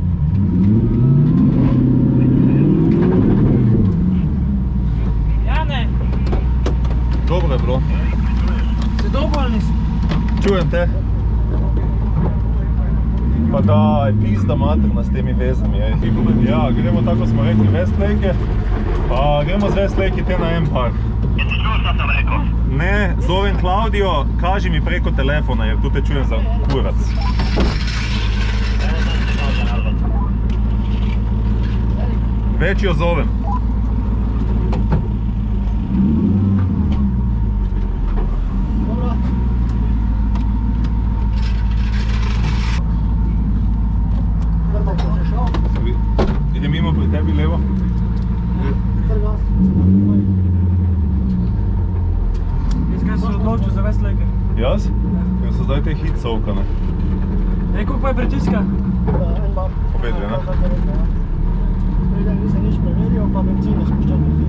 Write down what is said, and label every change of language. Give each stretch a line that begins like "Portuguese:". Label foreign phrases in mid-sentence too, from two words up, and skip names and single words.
Slovenian: Jane,
Croatian: Dobro je, bro. si dovoljni? Čujem te. Pa daj, pizda materna
Slovenian: s temi vezami, ej. Ja, gremo tako smo rekli Westlake, pa gremo z Westlake te na Empire.
Croatian: Jesi čuo šta sam rekao? Ne, zovem Klaudijo, kaži mi preko telefona jer tu te čujem za kurac. Već jo zovem.
Slovenian: Idem mimo pri tebi levo. Kaj si se odločil za Westlake? Jaz? Ker so zdaj te hit sovkane. Koliko pa je pritiska? Opet dve, ne? Nisem nič preveril, pa benzin je spuščen pritisk.